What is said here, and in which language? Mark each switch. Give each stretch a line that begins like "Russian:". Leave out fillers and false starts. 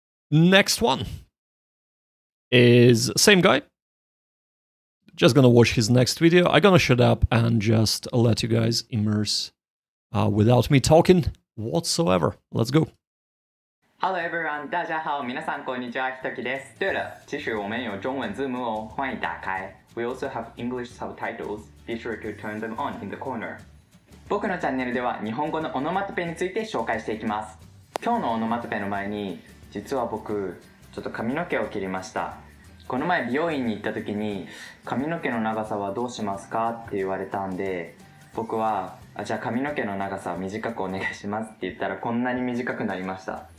English: Next one is same guy. Just gonna watch his next video. I'm gonna shut up and just let you guys immerse without me talking whatsoever. Let's go. Hello everyone，
Chinese: 大家好，
Japanese: 皆さんこんにちは，ひときです。
Chinese: 对了，其实我们有中文字幕哦，欢迎打开。
English: We also have English subtitles. Be sure to turn them on in the corner.
Japanese: 僕のチャンネルでは日本語のオノマトペについて紹介していきます。今日のオノマトペの前に、実は僕ちょっと髪の毛を切りました。この前美容院に行った時に髪の毛の長さはどうしますかって言われたんで、僕はじゃあ髪の毛の長さを短くお願いしますって言ったらこんなに短くなりました。